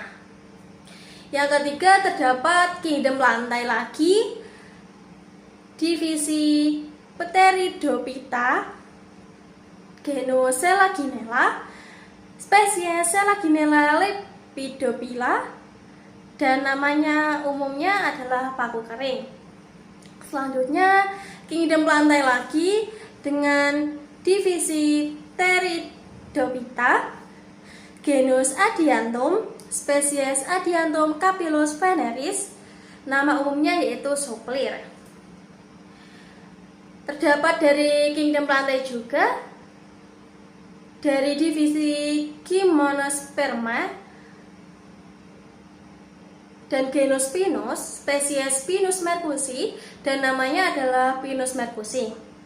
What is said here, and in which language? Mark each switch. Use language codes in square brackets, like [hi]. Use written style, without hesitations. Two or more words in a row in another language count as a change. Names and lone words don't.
[id] Yang ketiga terdapat kingdom plantae lagi, divisi Pteridophyta, genus Selaginella, spesies Selaginella lepidophylla, dan namanya umumnya adalah paku kering. Selanjutnya kingdom plantae lagi dengan divisi Pteridophyta, genus Adiantum, spesies Adiantum capillus veneris, nama umumnya yaitu soplir. Terdapat dari kingdom plantae juga dari divisi Gymnosperma dan genus Pinus, spesies Pinus mercusi, dan namanya adalah Pinus mercusi.